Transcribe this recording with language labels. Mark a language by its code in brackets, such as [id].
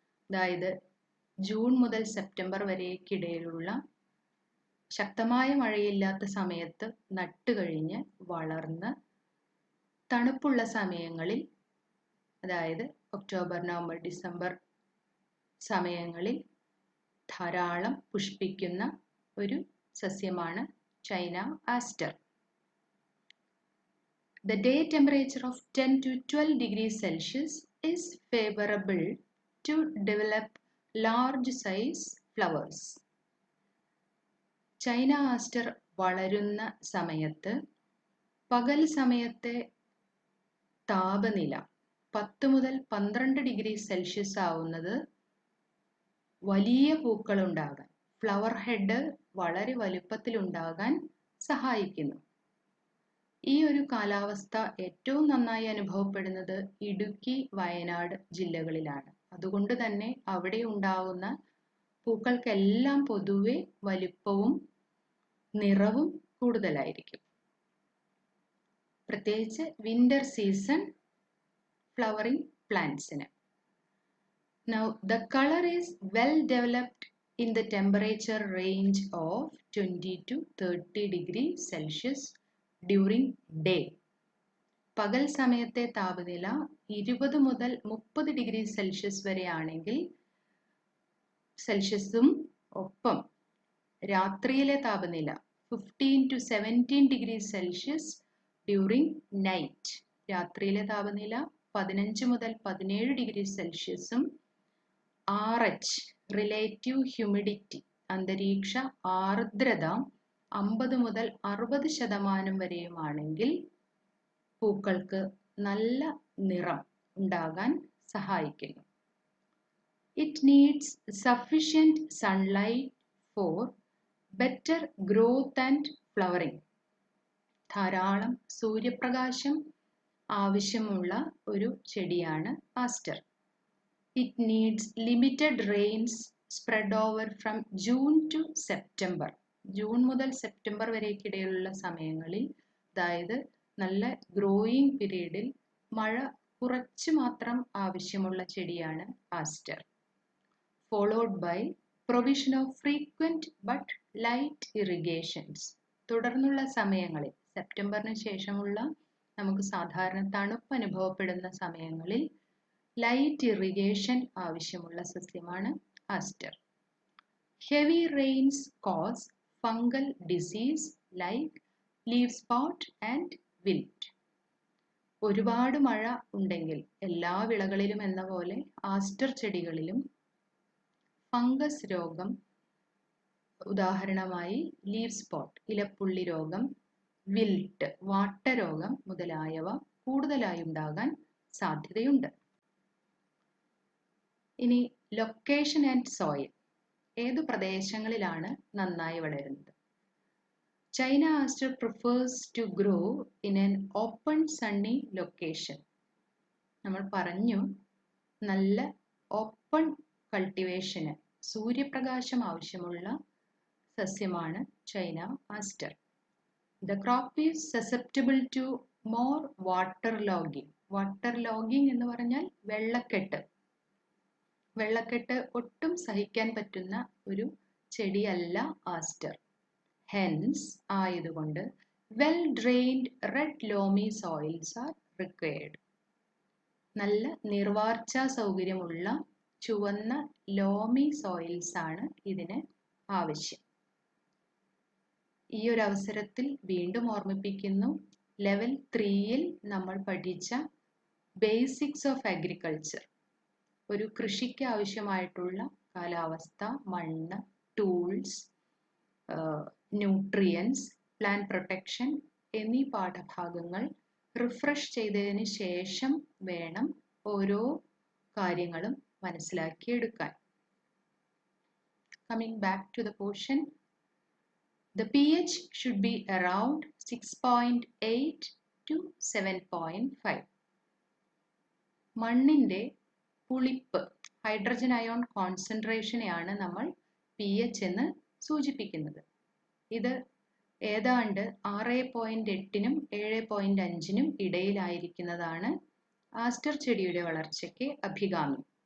[ml] അതായത് ജൂൺ മുതൽ സെപ്റ്റംബർ വരെക്കിടയിലുള്ള ശക്തമായ മഴയില്ലാത്ത സമയത്ത് നട്ടുകഴിഞ്ഞ് വളർന്ന് തണുപ്പുള്ള സമയങ്ങളിൽ, അതായത് ഒക്ടോബർ, നവംബർ, ഡിസംബർ സമയങ്ങളിൽ ധാരാളം പുഷ്പിക്കുന്ന ഒരു സസ്യമാണ് China Aster. [en] The day temperature of 10 to 12 degrees Celsius is favorable to develop large size flowers. [ml] China Aster വളരുന്ന സമയത്ത് പകൽ സമയത്തെ താപനില 10 മുതൽ 12 ഡിഗ്രി സെൽഷ്യസ് ആവുന്നത് വലിയ പൂക്കളുണ്ടാകാൻ, ഫ്ലവർ ഹെഡ് വളരെ വലുപ്പത്തിലുണ്ടാകാൻ സഹായിക്കുന്നു. ഈ ഒരു കാലാവസ്ഥ ഏറ്റവും നന്നായി അനുഭവപ്പെടുന്നത് ഇടുക്കി, വയനാട് ജില്ലകളിലാണ്. അതുകൊണ്ട് തന്നെ അവിടെ ഉണ്ടാകുന്ന പൂക്കൾക്കെല്ലാം പൊതുവെ വലിപ്പവും നിറവും കൂടുതലായിരിക്കും, പ്രത്യേകിച്ച് [en] Winter season flowering പ്ലാന്റ്സിന്. Now the color is well developed in the temperature range of 20 to 30 degrees Celsius during day. [ml] പകൽ സമയത്തെ താപനില 20 മുതൽ 30 ഡിഗ്രി സെൽഷ്യസ് വരെ ആണെങ്കിൽ സെൽഷ്യസും ഒപ്പം രാത്രിയിലെ താപനില 15 to 17 degree Celsius [en] During night. [ml] രാത്രിയിലെ താപനില 15 മുതൽ 17 ഡിഗ്രി സെൽഷ്യസും RH റിലേറ്റീവ് ഹ്യൂമിഡിറ്റി അന്തരീക്ഷ ആർദ്രത 50 മുതൽ 60% വരെയുമാണെങ്കിൽ പൂക്കൾക്ക് നല്ല നിറം ഉണ്ടാകാൻ സഹായിക്കുന്നു. [en] It needs sufficient sunlight for better growth and flowering. [ml] ധാരാളം സൂര്യപ്രകാശം ആവശ്യമുള്ള ഒരു ചെടിയാണ് Aster. [en] It needs limited rains spread over from June to September. [ml] June മുതൽ സെപ്റ്റംബർ വരെക്കിടയിലുള്ള സമയങ്ങളിൽ, അതായത് നല്ല ഗ്രോയിങ് പീരീഡിൽ മഴ കുറച്ച് മാത്രം ആവശ്യമുള്ള ചെടിയാണ് Aster. [en] Followed by provision of frequent but light irrigations. [ml] തുടർന്നുള്ള സമയങ്ങളിൽ, സെപ്റ്റംബറിന് ശേഷമുള്ള നമുക്ക് സാധാരണ തണുപ്പ് അനുഭവപ്പെടുന്ന സമയങ്ങളിൽ ലൈറ്റ് ഇറിഗേഷൻ ആവശ്യമുള്ള സസ്യമാണ് Aster. [en] Heavy rains cause fungal disease like leaf spot and wilt. [ml] ഒരുപാട് മഴ ഉണ്ടെങ്കിൽ എല്ലാ വിളകളിലും എന്ന പോലെ ആസ്റ്റർ ചെടികളിലും ഫംഗസ് രോഗം, ഉദാഹരണമായി ലീഫ് സ്പോട്ട് ഇലപ്പുള്ളി രോഗം, വിൽട്ട് വാട്ടരോഗം മുതലായവ കൂടുതലായി ഉണ്ടാകാൻ സാധ്യതയുണ്ട്. ഇനി [en] location and soil, [ml] ഏതു പ്രദേശങ്ങളിലാണ് നന്നായി വളരുന്നത്? [en] China aster prefers to grow in an open sunny location. [ml] നമ്മൾ പറഞ്ഞു, നല്ല ഓപ്പൺ കൾട്ടിവേഷന് സൂര്യപ്രകാശം ആവശ്യമുള്ള സസ്യമാണ് China Aster. [en] The crop is susceptible to more waterlogging. [ml] Waterlogging എന്ന് പറഞ്ഞാൽ വെള്ളക്കെട്ട്. വെള്ളക്കെട്ട് ഒട്ടും സഹിക്കാൻ പറ്റുന്ന ഒരു ചെടിയല്ല ആസ്റ്റർ. [en] Hence ആയതുകൊണ്ട് well drained red loamy soils are required. [ml] നല്ല നീർവാർച്ചാ സൗകര്യമുള്ള ചുവന്ന ലോമി സോയിൽസ് ആണ് ഇതിന് ആവശ്യം. ഈ ഒരു അവസരത്തിൽ വീണ്ടും ഓർമ്മിപ്പിക്കുന്നു, ലെവൽ 3യിൽ നമ്മൾ പഠിച്ച [en] basics of agriculture, [ml] ഒരു കൃഷിക്ക് ആവശ്യമായിട്ടുള്ള കാലാവസ്ഥ, മണ്ണ്, ടൂൾസ്, ന്യൂട്രിയൻസ്, പ്ലാന്റ് പ്രൊട്ടക്ഷൻ എന്നീ പാഠഭാഗങ്ങൾ റിഫ്രഷ് ചെയ്തതിന് ശേഷം വേണം ഓരോ കാര്യങ്ങളും മനസ്സിലാക്കിയെടുക്കാൻ. [en] Coming back to the portion, the pH should be around 6.8 to 7.5. [ml] മണ്ണിൻ്റെ പുളിപ്പ്, ഹൈഡ്രജൻ അയോൺ കോൺസെൻട്രേഷനെയാണ് നമ്മൾ pH എന്ന് സൂചിപ്പിക്കുന്നത്. ഇത് ഏതാണ്ട് 6.8നും 7.5നും ഇടയിലായിരിക്കുന്നതാണ് ആസ്റ്റർ ചെടിയുടെ വളർച്ചയ്ക്ക് അഭികാമ്യം.